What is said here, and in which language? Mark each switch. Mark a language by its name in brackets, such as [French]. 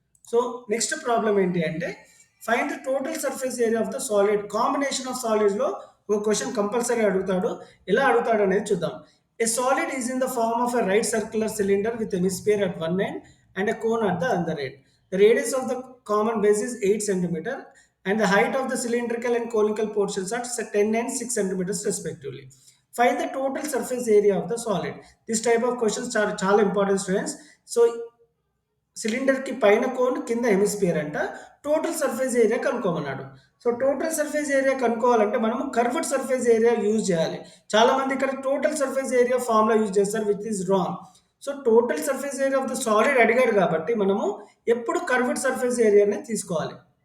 [English] so next problem [Telugu] ఏంటి అంటే [English] Find the total surface area of the solid. [Telugu] Combination of సాలిడ్స్లో ఒక question compulsory అడుగుతాడు. ఎలా అడుగుతాడు అనేది చూద్దాం. [English] A solid is in the form of a right circular cylinder with hemisphere at one end and a cone at the other end. The radius of the common base is 8 centimeter and the height of the cylindrical and conical portions are 10 and 6 centimeters respectively. Find the total surface area of the solid. This type of questions are చాలా important students. [Telugu] So సిలిండర్కి పైన cone, కింద hemisphere అంట. Total surface area కనుక్కోమన్నాడు. So total surface area కనుక్కోవాలంటే మనము curved surface area use చేయాలి. చాలామంది ఇక్కడ total surface area formula use చేస్తారు, [English] Which is wrong. [Telugu] So total surface area of the solid అడిగాడు కాబట్టి మనము ఎప్పుడు కర్వ్డ్ సర్ఫేస్ ఏరియానే తీసుకోవాలి.